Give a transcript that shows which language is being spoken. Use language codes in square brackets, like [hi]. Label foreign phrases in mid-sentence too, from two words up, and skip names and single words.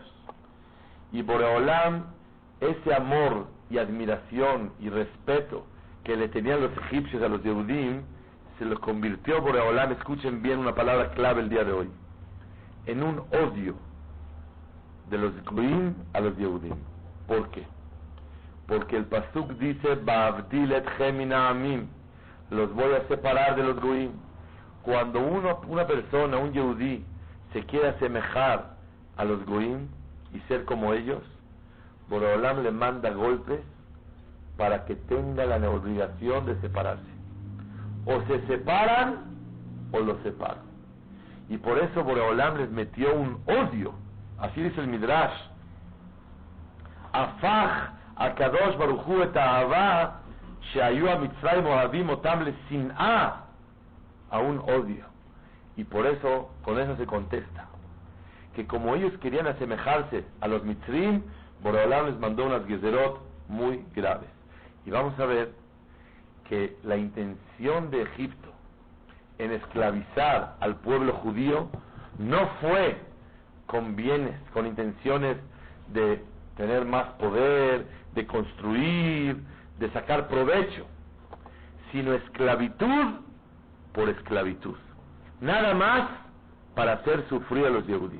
[es] Y Boreolam, ese amor y admiración y respeto que le tenían los egipcios a los Yehudim, se lo convirtió Boreolam, escuchen bien una palabra clave el día de hoy, en un odio de los Goim a los Yehudim. ¿Por qué? Porque el pasuk dice, [he] ואבדיל אתכם מן העמים, [es] los voy a separar de los Goim. Cuando una persona, un Yehudí, se quiere asemejar a los Goim y ser como ellos, Boreolam le manda golpes para que tenga la obligación de separarse. O se separan o los separan. Y por eso Boreolam les metió un odio. Así dice el Midrash, [he] הפך הקדוש ברוך הוא את האהבה שהיו המצרים אוהבים אותם לשנאה, [es] a un odio. Y por eso, con eso se contesta que como ellos querían asemejarse a los mitzrim, Boreolam les mandó unas gezerot muy graves. Y vamos a ver que la intención de Egipto en esclavizar al pueblo judío no fue con bienes, con intenciones de tener más poder, de construir, de sacar provecho, sino esclavitud por esclavitud, nada más para hacer sufrir a los Yehudim.